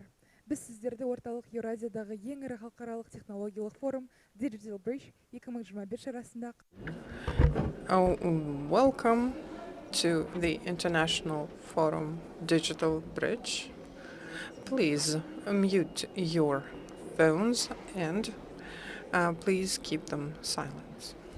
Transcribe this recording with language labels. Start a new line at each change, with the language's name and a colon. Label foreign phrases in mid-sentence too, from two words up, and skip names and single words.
Kazakh: Біз сіздерді орталық Еуразиядағы ең ірі халықаралық технологиялық форум Digital Bridge 2025 шарасында.
English: Welcome to the International Forum Digital Bridge. Please mute your phones and please keep them silent.